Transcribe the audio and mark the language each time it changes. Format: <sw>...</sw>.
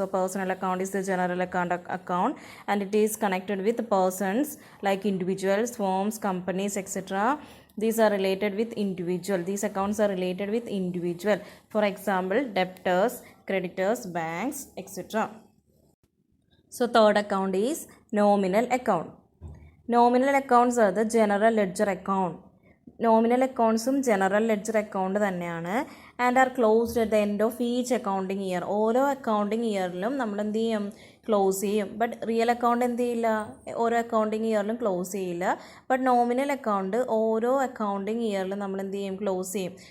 <en>So personal account is a general account and it is connected with persons like individuals, firms, companies, etcetera. These are related with individual. These accounts are related with individual. For example, debtors, creditors, banks, etc. So third account is nominal account. Nominal accounts are the general ledger account.</en> <ml>Nominal അക്കൗണ്ട്സും general ledger account തന്നെയാണ്.</ml> <en>And are closed at the end of each accounting year.</en> <ml>ഓരോ accounting ഇയറിലും നമ്മൾ എന്ത് ചെയ്യും, close ചെയ്യും. But real account എന്ത് ചെയ്യില്ല, ഓരോ accounting ഇയറിലും close ചെയ്യില്ല. ബട്ട് നോമിനൽ അക്കൗണ്ട് ഓരോ അക്കൗണ്ടിങ് ഇയറിലും നമ്മൾ എന്ത് ചെയ്യും, ക്ലോസ് ചെയ്യും.</ml>